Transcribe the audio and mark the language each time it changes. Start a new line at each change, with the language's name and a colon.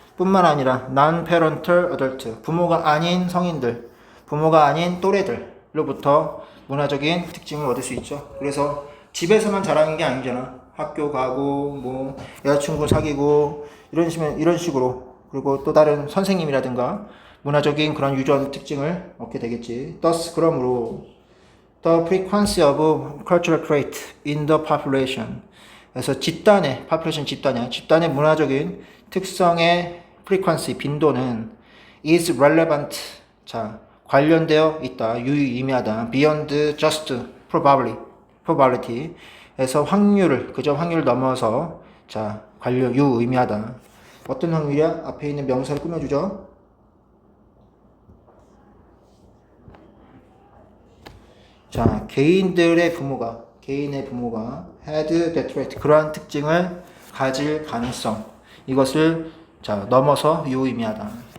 Korean: 뿐만 아니라
English: non-parental adult,
Korean: 부모가 아닌 성인들, 부모가 아닌 또래들로부터 문화적인 특징을 얻을 수 있죠. 그래서 집에서만 자라는 게 아니잖아. 학교 가고 뭐 여자친구 사귀고 이런 식으로 그리고 또 다른 선생님이라든가 문화적인 그런 유전 특징을 얻게 되겠지.
English: Thus
Korean: 그러므로
English: the frequency of cultural trait in the population.
Korean: 그래서 집단의 문화적인 특성의 frequency, 빈도는
English: is relevant.
Korean: 자, 관련되어 있다. 유의미하다.
English: beyond just probability.
Korean: 그래서 확률을 넘어서 자, 유의미하다. 어떤 확률이야? 앞에 있는 명사를 꾸며주죠. 자, 개인의 부모가
English: had that trait,
Korean: 그러한 특징을 가질 가능성, 이것을 자 넘어서 유의미하다.